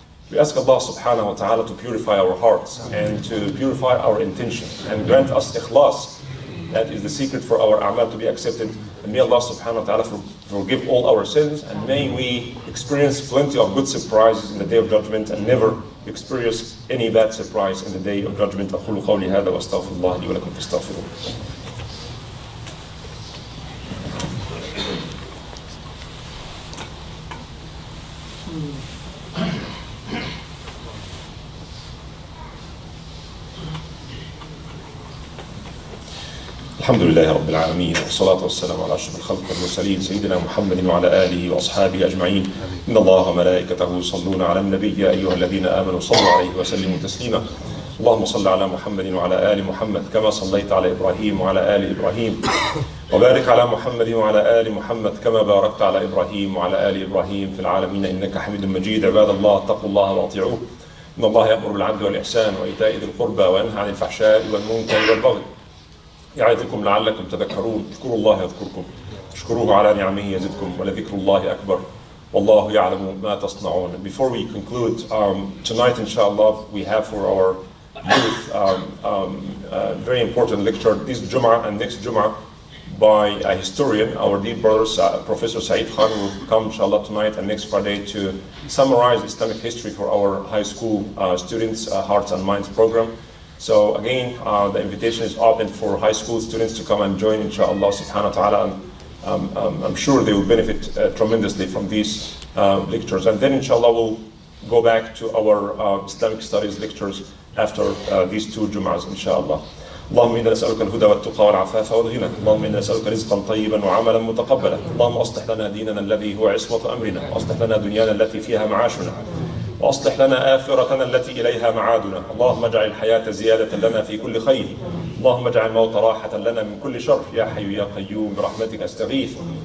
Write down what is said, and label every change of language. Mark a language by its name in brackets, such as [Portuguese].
[English] We ask Allah subhanahu wa ta'ala to purify our hearts and to purify our intention and grant us ikhlas. That is the secret for our a'mal to be accepted. And may Allah subhanahu wa ta'ala forgive all our sins, and may we experience plenty of good surprises in the day of judgment and never experience any bad surprise in the day of judgment. [Arabic] أقول قولي هذا وأستغفر الله لي ولكم فاستغفروه. الحمد لله رب العالمين، والصلاة والسلام على أشرف الخلق والمرسلين سيدنا محمد وعلى آله وأصحابه أجمعين. إن الله وملائكته يصلون على النبي يا أيها الذين آمنوا صلوا عليه وسلموا تسليما. اللهم صل على محمد وعلى آل محمد كما صليت على إبراهيم وعلى آل إبراهيم، وبارك على محمد وعلى آل محمد كما باركت على إبراهيم وعلى آل إبراهيم في العالمين إنك حميد مجيد. عباد الله اتقوا الله وأطيعوه، إن الله يأمر بالعدل والإحسان وإيتاء ذي القربى وينهى عن الفحشاء والمنكر والبغي يعظكم لعلكم تذكرون. اذكروا الله يذكركم، اشكروه على نعمه يزدكم، ولذكر الله أكبر والله يعلم ما تصنعون. [English] Before we conclude, tonight inshallah we have for our youth very important lecture this Jumma and next Jumma by a historian. Our dear brother Professor Saeed Khan will come inshallah tonight and next Friday to summarize Islamic history for our high school students Hearts and Minds program. So again, the invitation is open for high school students to come and join inshallah subhanahu wa ta'ala. I'm sure they will benefit tremendously from these lectures. And then inshallah we'll go back to our Islamic studies lectures after these two Jum'ahs inshallah. [Arabic] اللهم إنا نسألك الهدى والتقى والعفاف والغنى، اللهم إنا نسألك رزقا طيبا وعملا متقبلا، اللهم أصلح لنا ديننا الذي هو عصمة أمرنا، وأصلح لنا دنيانا التي فيها معاشنا، وأصلح لنا آخرتنا التي إليها معادنا، اللهم اجعل الحياة زيادة لنا في كل خير، اللهم اجعل الموت راحة لنا من كل شر، يا حي يا قيوم برحمتك أستغيث،